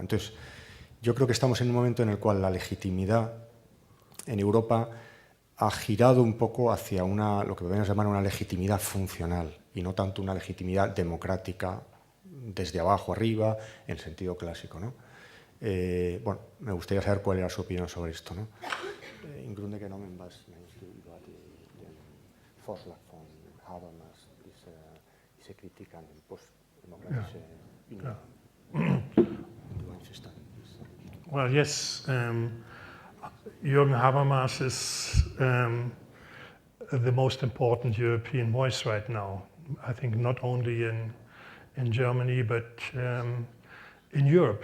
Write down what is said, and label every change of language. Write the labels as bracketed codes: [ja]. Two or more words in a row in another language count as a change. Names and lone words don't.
[es] Entonces, yo creo que estamos en un momento en el cual la legitimidad en Europa ha girado un poco hacia lo que podemos llamar una legitimidad funcional y no tanto una legitimidad democrática desde abajo arriba, en el sentido clásico, ¿no? Bueno, me gustaría saber cuál era su opinión sobre esto, ¿no? [de] In Grunde genommen, was meinst du über den Vorschlag von Habermas, diese Kritik an den postdemokratischen Union? [en] Well, yes, Jürgen Habermas is the most important European voice right now. I think not only in Germany, but in Europe.